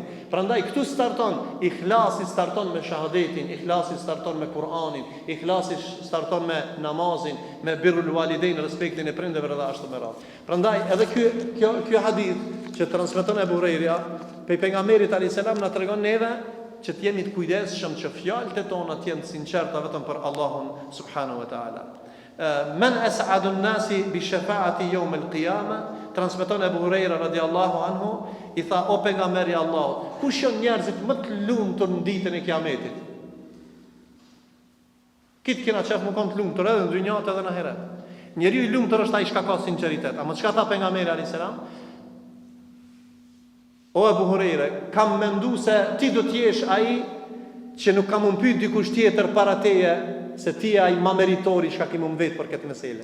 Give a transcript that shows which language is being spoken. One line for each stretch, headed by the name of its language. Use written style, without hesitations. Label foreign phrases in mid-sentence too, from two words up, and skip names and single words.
Albanian: Prandaj këtu starton, ikhlasi starton me shahadetin, ikhlasi starton me Kur'anin, ikhlasi starton me namazin, me
Arabic: بر الوالدين,
Albanian: respektin e prindërve dhe ashtu me radhë. Prandaj edhe ky hadith që transmeton Abu Huraira, pejgamberit
Arabic: عليه السلام
Albanian: na tregon neve që të jemi të kujdesshëm që fjalët e tona të jenë të sinqerta vetëm për Allahun
Arabic: سبحانه وتعالى. من أسعد الناس بشفاعتي يوم القيامة,
Albanian: transmeton Abu Huraira
Arabic: رضي الله عنه,
Albanian: i tha o pejgamberi Allahut, kush janë njerëzit më të lumtur në ditën e Kiametit? Kitë kena qef më kanë të lumtur edhe në dynjat edhe në ahiret. Njeriu i lumtur është ai që ka sinqeritet. Ama çka tha pejgamberi
Arabic: عليه السلام?
Albanian: O Abu Huraira, kam mendu se ti do të jesh ai që nuk kam më pyet dikush tjetër para teje, se ti ai më meritori që ka më vet për këtë meselë.